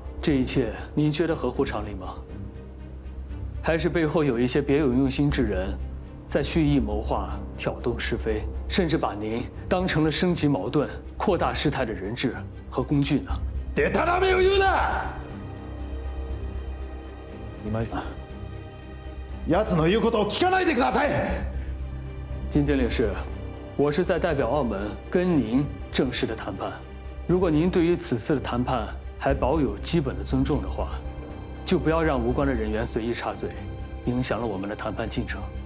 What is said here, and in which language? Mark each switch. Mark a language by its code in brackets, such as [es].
[zh] 这一切，您觉得合乎常理吗？还是背后有一些别有用心之人，在蓄意谋划、挑动是非，甚至把您当成了升级矛盾、扩大事态的人质和工具呢？ [ja] でたらめを言うな！今井さん，奴の言うことを聞かないでください。 [zh] 金经理是，我是在代表澳门跟您正式的谈判。如果您对于此次的谈判还保有基本的尊重的话，就不要让无关的人员随意插嘴，影响了我们的谈判进程。